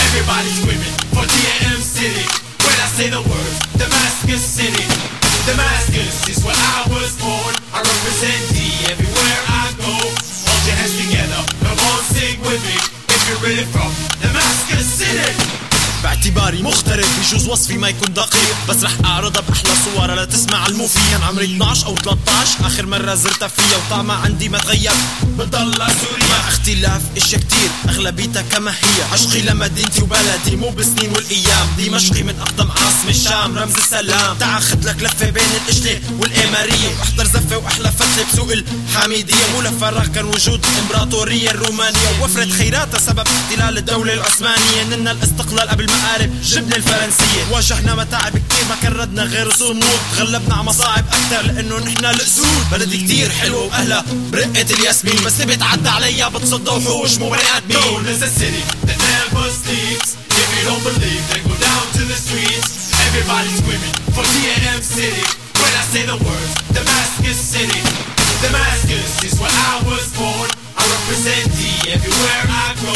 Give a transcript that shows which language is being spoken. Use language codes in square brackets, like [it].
[en] Everybody's screaming for DAM City. When I say the words, Damascus City. Damascus is where I was born. I represent D everywhere I go. Hold your hands together, come on, sing with me. If you're really from Damascus City. [ar] باعتباري مختلف بجوز وصفي ما يكون دقيق بس رح اعرضها باحلى صورة لا تسمع المفيد كان عمري 12 او 13 اخر مرة زرتها فيها وطعمها عندي ما تغير بتضل سوريا مع اختلاف اشياء كتير اغلبيتها كما هي عشقي لمدينتي وبلدي مو بالسنين والايام دمشقي من اقدم عاصمة الشام رمز السلام تعا خدلك لفة بين الاجلي والامارية احضر زفة واحلى فتلة بسوق الحميدية مو لفراغ كان وجود الامبراطورية الرومانية وفرت خيراتها سبب احتلال الدولة العثمانية نلنا الاستقلال قبل المقارب جبنة الفرنسية واجهنا متاعب كتير ما كان ردنا غير صمود غلبنا على مصاعب أكتر لأنه نحنا الأسود بلدي كتير حلوة وأهلها برقة الياسمين بس اللي بتعدى عليا بتصدى وحوش مو بني آدمين [en] Known as a city that never sleeps. If you don't believe then go down to the streets. Everybody's screaming for DAM City. When I say the words Damascus City. Damascus is where I was born. I represent D everywhere I go.